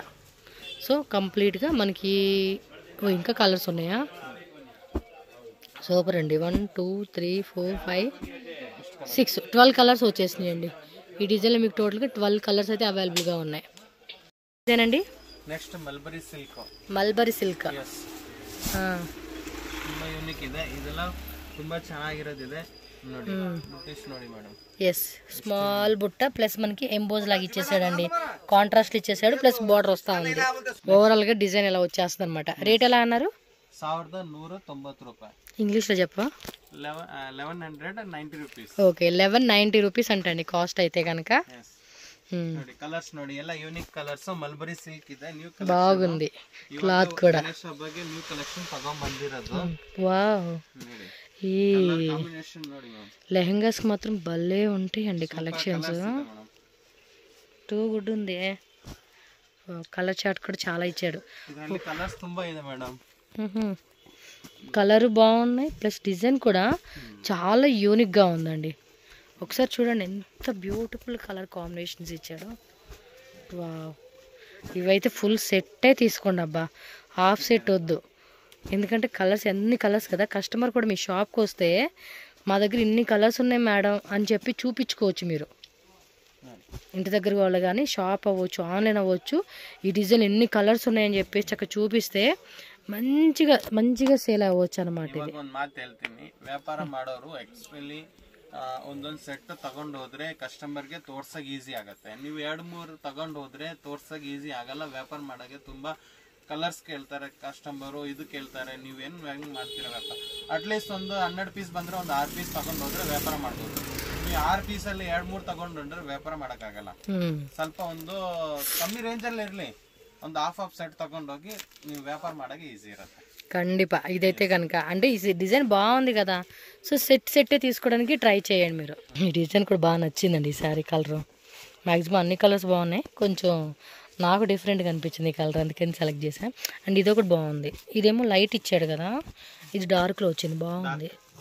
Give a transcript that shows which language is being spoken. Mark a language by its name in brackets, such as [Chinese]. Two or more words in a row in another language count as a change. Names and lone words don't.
[Telugu] సో కంప్లీట్గా మనకి ఇంకా కలర్స్ ఉన్నాయా? సూపర్ అండి. 1 2 3 4 5 6 12 కలర్స్ వచ్చేసినాయండి. ఈ డిజైన్లో మీకు టోటల్గా 12 కలర్స్ అయితే అవైలబుల్గా ఉన్నాయి. ఇదేనండి [English] next mulberry silk. mulberry silk [Kannada] ತುಂಬಾ ಯೂನಿಕ್ ಇದೆ, ಇದೆಲ್ಲ ತುಂಬಾ ಚೆನ್ನಾಗಿರೋದಿದೆ ನೋಡಿ. ನೋಡಿ మేడం. [English] yes small [Telugu] బుట్ట ప్లస్ మనకి ఎంబోజ్ లాగా ఇచ్చేసాడండి, కాంట్రాస్ట్ ఇచ్చేసాడు, ప్లస్ బార్డర్ వస్తా ఉంది. ఓవరాల్ గా డిజైన్ ఎలా వచ్చేస్తుంది అనమాట. రేట్ ఎలా అన్నారు? 1190 రూపాయలు. ఇంగ్లీష్ లో చెప్పా? 1190 రూపీస్. ఓకే 1190 రూపీస్ అంటండి కాస్ట్ అయితే కనుక. [Kannada] ನೋಡಿ ಕಲರ್ಸ್ ನೋಡಿ, ಎಲ್ಲ [English] unique colours. mulberry silk [Kannada] ಇದೆ, ನ್ಯೂ [Telugu] బాగుంది క్లాత్ కూడా. [Kannada] ಬಗ್ಗೆ [English] new collection [Kannada] ತಗೊಂಡ್ ಬಂದಿರೋದು. [Telugu] వావ్, ఈ [Kannada] ಕಾಂಬಿನೇಷನ್ ನೋಡಿ ಮ್ಯಾಮ್. [Telugu] లెహంగాస్ మాత్రం భలే ఉంటాయండి కలెక్షన్స్. [English] too good [Telugu] ఉంది. [English] colour chart [Telugu] కూడా చాలా ఇచ్చాడు. [Kannada] ಇದರಲ್ಲಿ కలర్స్ ತುಂಬಾ ಇದೆ మేడం. [Telugu] కలర్ బాగున్నాయి, ప్లస్ డిజైన్ కూడా చాలా యూనిక్ గా ఉందండి. ఒకసారి చూడండి ఎంత [English] beautiful colour combinations [Telugu] ఇచ్చాడో. వావ్, ఇవైతే ఫుల్ సెట్టే తీసుకోండి అబ్బా, [English] half set [Telugu] వద్దు. ఎందుకంటే కలర్స్ ఎన్ని కలర్స్ కదా, కస్టమర్ కూడా మీ షాప్కి వస్తే మా దగ్గర ఇన్ని కలర్స్ ఉన్నాయి మేడం అని చెప్పి చూపించుకోవచ్చు మీరు. ఇంటి దగ్గర వాళ్ళు కానీ షాప్ అవ్వచ్చు, ఆన్లైన్ అవ్వచ్చు, ఈ డిజైన్ ఎన్ని కలర్స్ ఉన్నాయని చెప్పేసి చక్కగా చూపిస్తే మంచిగా సేల్ అవ్వచ్చు అనమాట. ఇది [Kannada] ಒಂದು ಮಾತು ಹೇಳ್ತೀನಿ, ವ್ಯಾಪಾರ ಮಾಡೋರು ಎಕ್ಸ್ಪೆಷಲಿ ಒಂದೊಂದು ಸೆಟ್ ತಗೊಂಡು ಹೋದ್ರೆ ಕಸ್ಟಮರ್ಗೆ ತೋರ್ಸಕ್ ಈಸಿ ಆಗತ್ತೆ. ನೀವು 2-3 ತಗೊಂಡು ಹೋದ್ರೆ ತೋರ್ಸಕ್ ಈಸಿ ಆಗಲ್ಲ. ವ್ಯಾಪಾರ ಮಾಡೋಕೆ ತುಂಬಾ ಕಲರ್ಸ್ ಕೇಳ್ತಾರೆ ಕಸ್ಟಮರು, ಇದು ಕೇಳ್ತಾರೆ, ನೀವೇನು ಹೆಂಗ್ ಮಾಡ್ತಿರಬೇಕು. ಅಟ್ಲೀಸ್ಟ್ ಒಂದು 12 ಪೀಸ್ ಬಂದ್ರೆ ಒಂದು 6 ಪೀಸ್ ತಗೊಂಡು ಹೋದ್ರೆ ವ್ಯಾಪಾರ ಮಾಡ್ಬೋದು. ನೀವು 6 ಪೀಸಲ್ಲಿ 2-3 ತಗೊಂಡು ಹೋದ್ರೆ ವ್ಯಾಪಾರ ಮಾಡೋಕ್ಕಾಗಲ್ಲ. ಸ್ವಲ್ಪ ಒಂದು ಕಮ್ಮಿ ರೇಂಜಲ್ಲಿ ಇರಲಿ, ಒಂದು [English] half set [Kannada] ತಗೊಂಡೋಗಿ ನೀವು ವ್ಯಾಪಾರ ಮಾಡೋಕೆ ಈಸಿ ಇರುತ್ತೆ. [Telugu] ఖండిపా ఇదైతే కనుక. అంటే ఈ డిజైన్ బాగుంది కదా, సో సెట్టే తీసుకోవడానికి ట్రై చేయండి మీరు. ఈ డిజైన్ కూడా బాగా నచ్చిందండి. ఈ శారీ కలర్ మ్యాక్సిమం అన్ని కలర్స్ బాగున్నాయి, కొంచెం నాకు డిఫరెంట్గా అనిపించింది ఈ కలర్, అందుకని సెలెక్ట్ చేశాను. అండ్ ఇది ఒకటి బాగుంది. ఇదేమో లైట్ ఇచ్చాడు కదా, ఇది డార్క్లో వచ్చింది, బాగుంది.